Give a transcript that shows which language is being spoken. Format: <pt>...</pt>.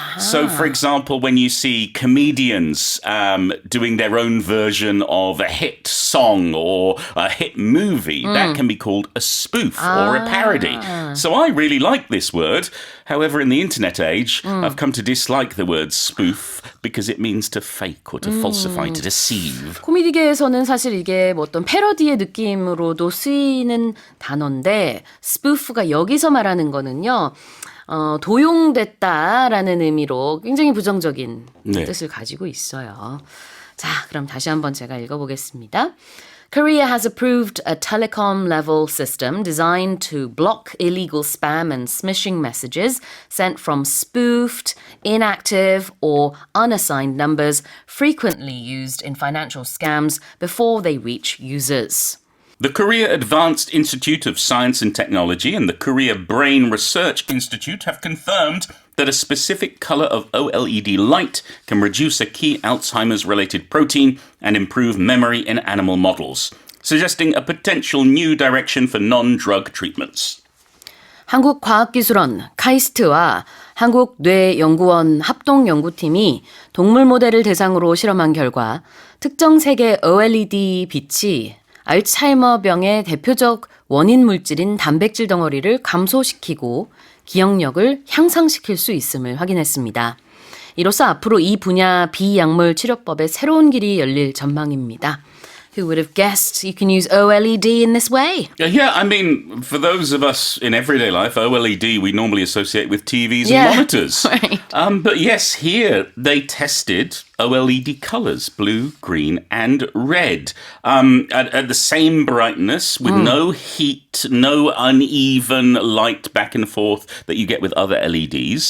<en>So, for example, when you see comedians doing their own version of a hit song or a hit movie, that that can be called a spoof or a parody. So I really like this word. However, in the internet age, I've come to dislike the word spoof because it means to fake or to falsify, to deceive.</en> <ko>코미디계에서는 사실 이게 뭐 어떤 패러디의 느낌으로도 쓰이는 단어인데 spoof가 여기서 말하는 거는요. 도용됐다라는 의미로 굉장히 부정적인 네. 뜻을 가지고 있어요. 자, 그럼 다시 한번 제가 읽어보겠습니다.</ko> <en>Korea has approved a telecom-level system designed to block illegal spam and smishing messages sent from spoofed, inactive, or unassigned numbers frequently used in financial scams before they reach users. The Korea Advanced Institute of Science and Technology and the Korea Brain Research Institute have confirmed that a specific color of OLED light can reduce a key Alzheimer's-related protein and improve memory in animal models, suggesting a potential new direction for non-drug treatments.</en> <ko>한국과학기술원 카이스트와 한국뇌연구원 합동연구팀이 동물 모델을 대상으로 실험한 결과 특정 색의 OLED 빛이 알츠하이머병의 대표적 원인 물질인 단백질 덩어리를 감소시키고 기억력을 향상시킬 수 있음을 확인했습니다. 이로써 앞으로 이 분야 비약물 치료법의 새로운 길이 열릴 전망입니다.</ko> <en>Who would have guessed you can use OLED in this way? Yeah, I mean, for those of us in everyday life, OLED we normally associate with TVs Yeah, and monitors. right. But yes, here they tested OLED colors, blue, green, and red, at the same brightness with no heat, no uneven light back and forth that you get with other LEDs.</en>